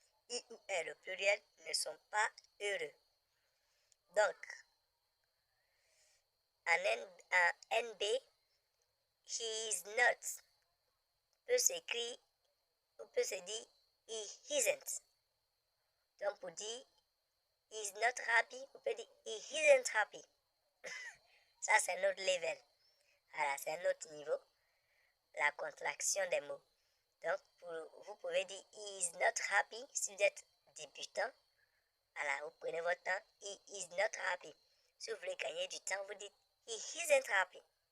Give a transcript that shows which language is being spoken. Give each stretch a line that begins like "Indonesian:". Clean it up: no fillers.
French: I ou elle, le pluriel, ne sont pas heureux. Donc, en NB,
English: he is not
French: peut s'écrire ou peut se dire
English: he isn't.
French: Donc, pour dire
English: he is not happy,
French: on peut dire
English: he isn't happy.
French: Ça, c'est un autre level. Voilà, c'est un autre niveau. La contraction des mots. Donc, vous pouvez dire
English: he is not happy
French: si vous êtes débutant. Voilà, vous prenez votre temps.
English: He is not happy.
French: Si vous voulez gagner du temps, vous dites
English: he isn't happy.